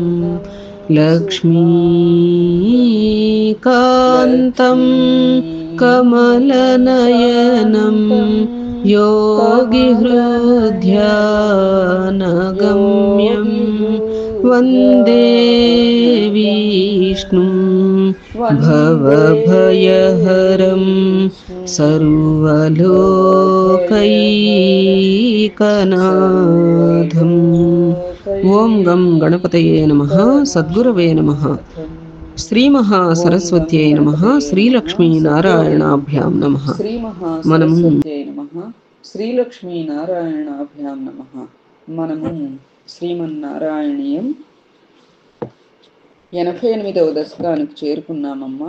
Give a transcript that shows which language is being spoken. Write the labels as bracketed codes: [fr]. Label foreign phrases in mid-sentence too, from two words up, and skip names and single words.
[sa] लक्ष्मीकान्तं कमलनयनं योगिहृद्यानगम्यं वन्दे विष्णुं भवभयहरं सर्वलोकैकनाथम्। ओं गं गणपतये नमः। सद्गुरवे नमः। శ్రీ మహాసరస్వత్యై నమః. శ్రీలక్ష్మీ నారాయణాభ్యాం నమః. [te] మనము శ్రీమన్నారాయణీయం 88వ దశకానికి చేరుకున్నామమ్మా.